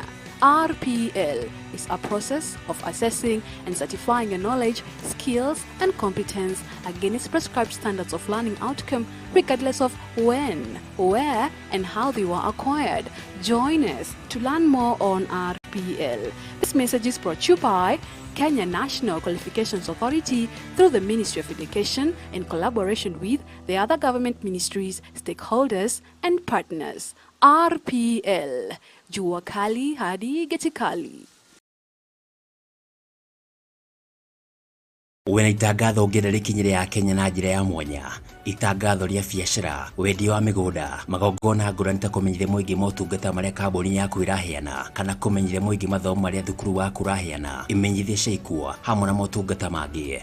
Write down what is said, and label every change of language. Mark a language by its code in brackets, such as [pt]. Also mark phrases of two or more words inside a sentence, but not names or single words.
[en] RPL is a process of assessing and certifying your knowledge, skills, and competence against prescribed standards of learning outcome, regardless of when, where, and how they were acquired. Join us to learn more on RPL. This message is brought to you by Kenya National Qualifications Authority through the Ministry of Education in collaboration with the other government ministries, stakeholders, and partners. [sw] RPL. Jua kali hadi geti kali. [ki] Wena itangatho ngererikinyire ya Kenya na njira ya mwanya, itangatho ria biacara, wendia wa migunda, magongona ngũrani ta kũmenyithia mũingĩ motungata marĩa kambuni yaku ĩraheana kana kũmenyithia mũingĩ mathomo marĩa thukuru waku ũraheana, imenyithia ciaikua hamwe na motungata mangĩ.